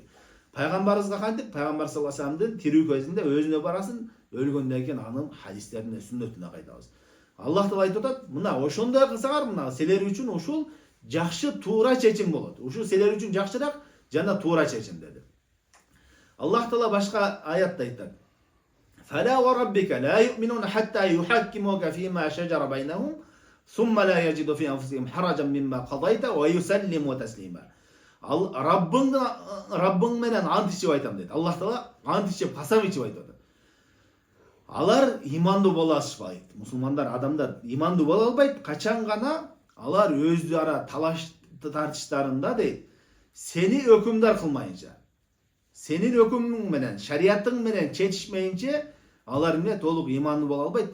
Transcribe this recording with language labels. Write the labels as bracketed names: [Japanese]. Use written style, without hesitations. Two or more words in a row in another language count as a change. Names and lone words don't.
[Kyrgyz] Пайгамбарыбызга кантип? Пайгамбар [Arabic] صلى الله عليه وسلم [Kyrgyz] тирүү кезинде өзүнө барасын, өлгөндөн кийин анын хадистерине, сүннөтүнө кайтабыз. Аллах Таала айтып атат, мына ошондой кылсаңар, мына силер үчүн ушул жакшы туура чечим болот. Ушул силер үчүн жакшыраак жана туура чечим деди. Аллах Таала башка аятта айтат: [Arabic] "فلا وربك لا يؤمنون حتى يحكموك فيما شجر بينهم ثم لا يجدوا في أنفسهم حرجا مما قضيت ويسلموا تسليما." [Kyrgyz] Раббың менен ант ичип айтам дейт. Аллах Таала ант ичип, касам ичип айтып атат. Алар имандуу боло алышпайт. Мусулмандар, адамдар имандуу боло албайт. Качан гана алар өзү ара талаш тартыштарында дейт, сени өкүмдар кылмайынча, сенин өкүмүң менен, шариятың менен чечишмейинче, алар эмне толук имандуу боло албайт.